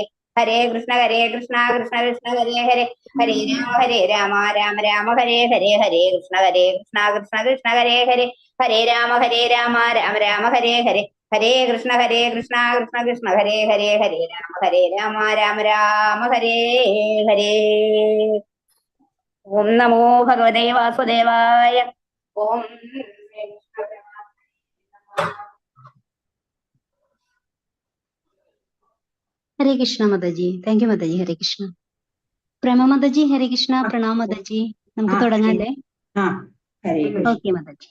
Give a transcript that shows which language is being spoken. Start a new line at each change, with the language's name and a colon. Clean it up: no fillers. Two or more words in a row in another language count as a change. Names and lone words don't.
Sanskrit: ഹരേ കൃഷ്ണ കൃഷ്ണ കൃഷ്ണ ഹരേ ഹരേ ഹരേ രാമ രാമ ഹരേ ഹരേ. ഹരേ കൃഷ്ണ കൃഷ്ണ കൃഷ്ണ ഹരേ ഹരേ ഹരേ രാമ രാമ ഹരേ ഹരേ. ഹരേ കൃഷ്ണ കൃഷ്ണ കൃഷ്ണ ഹരേ ഹരേ ഹരേ രാമ രാമ ഹരേ ഹരേ. ഓം നമോ ഭഗവതേ വാസുദേവായ. ഓം
Malayalam: ഹരേ കൃഷ്ണ മാതാജി.
English: thank you
Malayalam: മാതാജി. ഹരേ കൃഷ്ണ. പ്രേമ മാതാജി ഹരേ കൃഷ്ണ. പ്രണാം മാതാജി. നമുക്ക് തുടങ്ങാല്ലേ? ഓക്കെ മാതാജി.